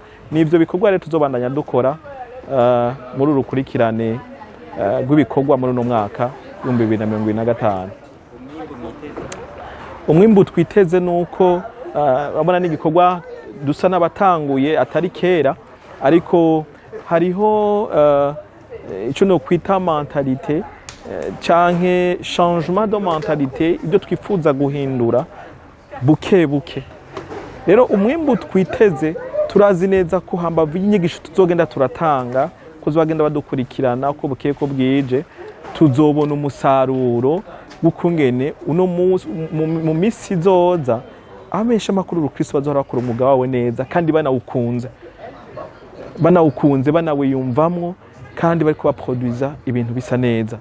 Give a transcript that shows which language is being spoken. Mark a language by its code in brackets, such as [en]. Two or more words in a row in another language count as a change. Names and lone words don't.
[rn] Nivyo bikorwa rero tuzobandanya dukora muri urukurikirane rw'ibikorwa muri uno mwaka 2025. Umwimbu twiteze nuko abona n'igikorwa dusa n'abatanguye atari kera, ariko hariho ico no kwita mentalite canke [fr] changement de mentalité, [rn] ibyo twifuza guhindura buke buke. Rero umwimbu twiteze turazi neza ko hambavu y'inyigisho tuzogenda turatanga, ko zogenda badukurikirana uko buke ko bwije, tuzobona umusaruro w'ukungene uno mu misi zoza abamenyesha makuru Rukristo bazohora bakora umwuga wawe neza kandi banawukunze banawiyumvamwo kandi bariko baproduiza ibintu bisa neza.